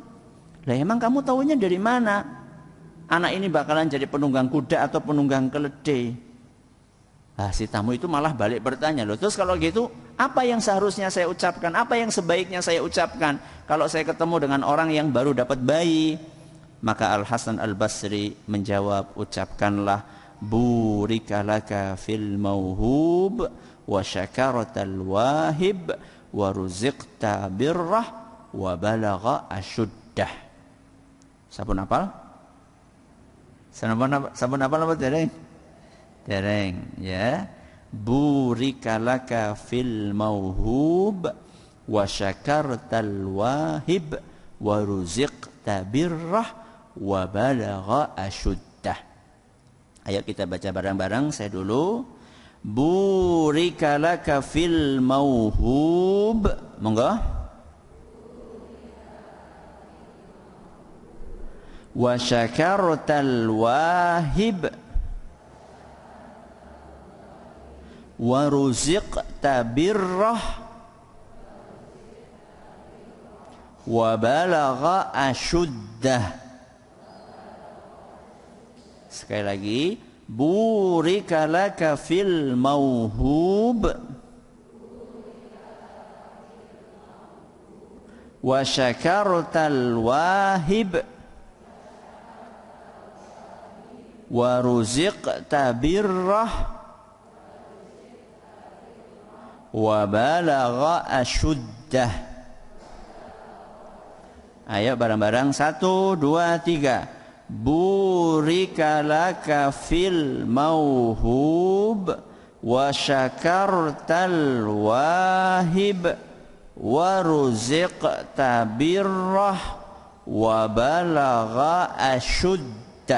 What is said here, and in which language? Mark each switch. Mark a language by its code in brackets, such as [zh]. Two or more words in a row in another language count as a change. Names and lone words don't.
[id] Lah emang kamu tahunya dari mana? Anak ini bakalan jadi penunggang kuda atau penunggang keledai? Nah, si tamu itu malah balik bertanya, loh terus kalau gitu apa yang seharusnya saya ucapkan? Apa yang sebaiknya saya ucapkan kalau saya ketemu dengan orang yang baru dapat bayi? Maka Al Hasan Al Basri menjawab, ucapkanlah [ar] بورك لك في الموهوب وشكرت الواهب ورزقت بره وبلغ أشده. [jv] Sabun apal? Sabun apal apa dereng? Dereng ya. [ar] بورك لك في الموهوب وشكرت الواهب ورزقت بره وبلغ أشده. [id] Ayo kita baca bareng-bareng, saya dulu. [ar] بورك لك في الموهوب. Monggo. وشكرت الواهب. ورزقت بره. وبلغ أشده. [id] Sekali lagi, [ar] بورك لك في الموهوب وشكرت الواهب ورزقت بره وبلغ أشده. [id] Ayo bareng-bareng 1, 2, 3. [ar] بورك لك في الموهوب وشكرت الواهب ورزقت بره وبلغ أشده.